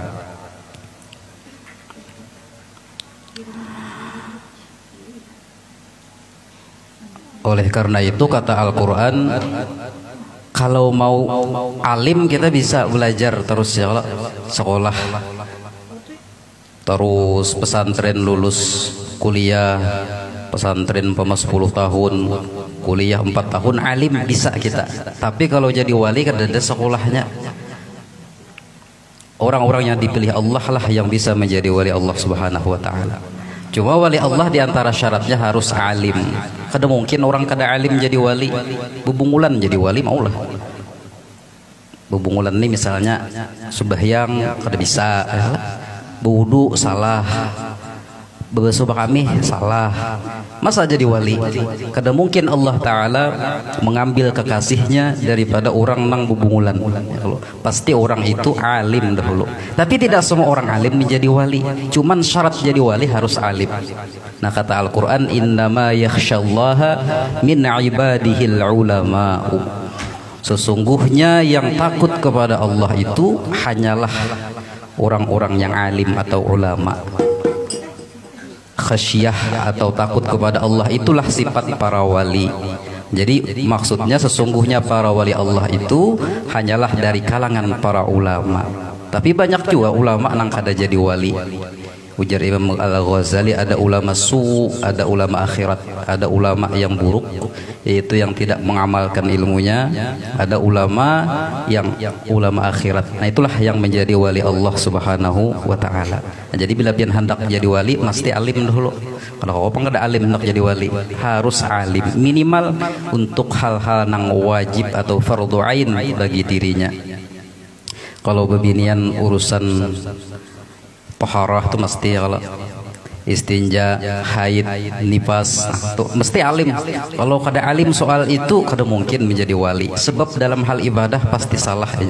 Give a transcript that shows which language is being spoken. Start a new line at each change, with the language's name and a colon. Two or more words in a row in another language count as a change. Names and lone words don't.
Indonesian: Oleh karena itu kata Al-Quran, kalau mau alim kita bisa belajar terus ya, sekolah, terus pesantren, lulus kuliah pesantren 10 tahun, kuliah 4 tahun, alim bisa kita. Tapi kalau jadi wali kan ada sekolahnya. Orang-orang yang dipilih Allah lah yang bisa menjadi wali Allah
Arabic: subhanahu wa ta'ala.
Indonesian: Cuma wali Allah diantara syaratnya harus alim.
Banjar: Kada mungkin orang kada alim jadi wali. Bebungulan jadi wali maulah. Bebungulan ini misalnya sembahyang kada bisa, berwudu salah, berbasuh kami salah, masa jadi wali? Kada mungkin Allah Ta'ala mengambil kekasihnya daripada orang nang bebungulan.
Indonesian: Pasti orang itu alim dahulu. Tapi tidak semua orang alim menjadi wali. Cuman syarat jadi wali harus alim. Nah kata Al-Quran,
Arabic: innama yakhsyallaha min ibadihil ulama'u.
Indonesian: Sesungguhnya yang takut kepada Allah itu hanyalah orang-orang yang alim atau ulama. Khasyah atau takut kepada Allah itulah sifat para wali. Jadi maksudnya sesungguhnya para wali Allah itu hanyalah dari kalangan para ulama. Tapi banyak juga ulama yang kada jadi wali. Ujar Imam Al-Ghazali, ada ulama su, ada ulama akhirat, ada ulama yang buruk, yaitu yang tidak mengamalkan ilmunya, ada ulama yang ulama akhirat. Nah itulah yang menjadi wali Allah
Arabic: subhanahu wa ta'ala.
Banjar: Nah, jadi bila pian hendak jadi wali mesti alim dulu.
Indonesian: Kalau apa ada alim hendak jadi wali, harus alim minimal untuk hal-hal yang wajib atau fardhu ain bagi dirinya.
Banjar: Kalau bebinian urusan taharah itu mesti, kalau istinja, haid, nifas, tuh mesti alim. Kalau kada alim soal itu kada mungkin menjadi wali, sebab dalam hal ibadah pasti salah ya.